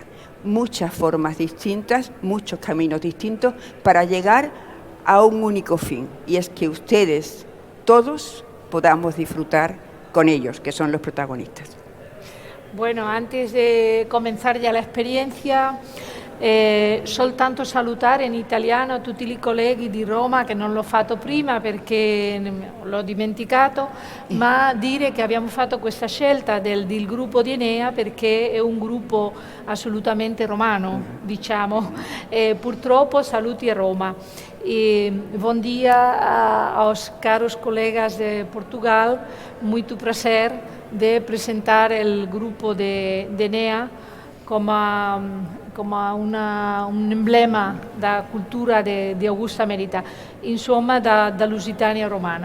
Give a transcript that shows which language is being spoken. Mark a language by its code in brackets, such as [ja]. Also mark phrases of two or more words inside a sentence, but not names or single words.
[es] Muchas formas distintas, muchos caminos distintos para llegar a un único fin, y es que ustedes todos podamos disfrutar con ellos, que son los protagonistas. Bueno, antes de comenzar ya la experiencia, [it] soltanto salutare in italiano tutti i colleghi di Roma, che non l'ho fatto prima perché l'ho dimenticato, ma dire che abbiamo fatto questa scelta del gruppo di Enea perché è un gruppo assolutamente romano, diciamo. Purtroppo saluti a Roma. [pt] Bom dia aos caros colegas de Portugal, muito prazer de apresentar o grupo de Enea como un emblema da cultura de Augusta Merita, insomma da Lusitania romana.